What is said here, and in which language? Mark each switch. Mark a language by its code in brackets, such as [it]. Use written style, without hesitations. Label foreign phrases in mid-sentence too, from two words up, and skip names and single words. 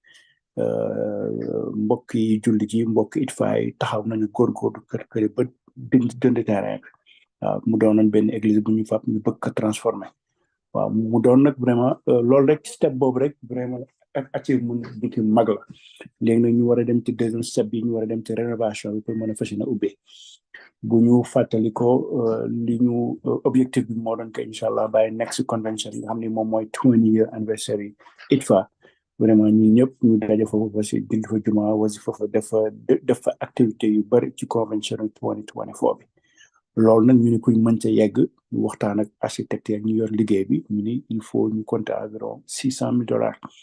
[wo] mbokk yi jullit yi mbokk ITFA yi taxaw nañu góorgóorlu kër ba dënd terrain waaw mu doonoon benn église bu ñu fab ñu bëgg ko transformé waaw mu doon nag vraiment loolu rek step boobu rek vraiment ak achievement bu ci mag la léegi nag ñu war a dem ci [fr] deuxième step [wo] bi ñu war a dem ci rénovation bi pour mën a fas yéene ubbee bu ñu fàttali ko li ñu objectif bi moo doon que [ar] incha allah [en] by next convention [wo] nga xam ne moom mooy [en] 20-year anniversary [wo] ITFA vraiment ñun ñëpp ñu daje foofu [fr] parce que [wo] julli fa juma wasi foofu def fa activité yu bëri ci convention 2024 bi loolu nag ñu ne kuñ mën ca yegg ñu waxtaan ak architecte ak ñu yor liggéey bi ñu ni [fr] il faut [wo] ñu [fr] compter environ [wo] $600,000